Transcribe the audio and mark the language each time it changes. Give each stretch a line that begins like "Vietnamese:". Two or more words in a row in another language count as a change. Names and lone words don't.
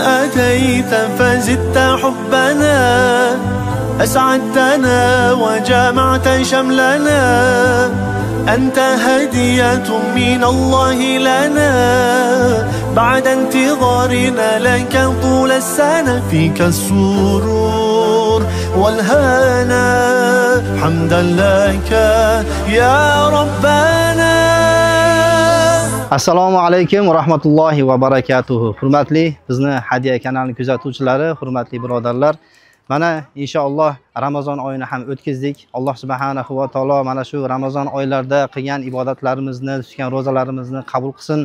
Arabic: أتيت فزدت حبنا أسعدتنا وجمعت شملنا أنت هدية من الله لنا بعد انتظارنا لك طول السنة فيك السرور والهنا حمدا لك يا ربنا. السلام عليكم ورحمة الله وبركاته.
Uzbek: Hurmatli bizni Hadiya kanalining kuzatuvchilari, hurmatli birodarlar. Mana inshaalloh Ramazon oyini ham o'tkazdik. Alloh
Arabic: سبحانه وتعالى
Uzbek: mana shu Ramazon oylarida qilgan ibodatlarimizni, tutgan ro'zalarimizni qabul qilsin.